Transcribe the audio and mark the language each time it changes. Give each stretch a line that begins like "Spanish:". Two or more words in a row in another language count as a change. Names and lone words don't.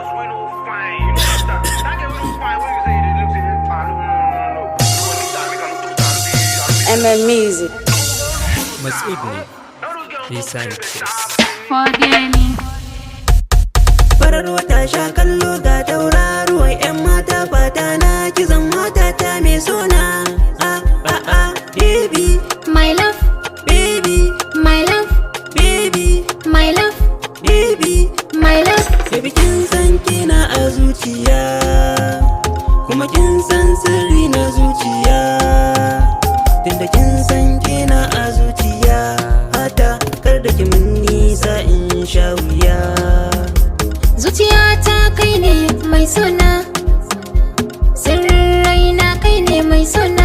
Hausa: MM Music. Mas'ud ne, Lisan Fodeni. Farar wata sha kallo ga tauraruwar 'yan mata fata na kizan matata mai suna baby
English: My love, baby my love, baby my love, baby my love.
Hausa: baby kin san kina a zuciya kuma kin san sirri na zuciya tunda kin san kina a zuciya hata kar da ki mun nisa in sha wuya. Zuciyata kai ne mai sona, sirraina kai ne mai sona.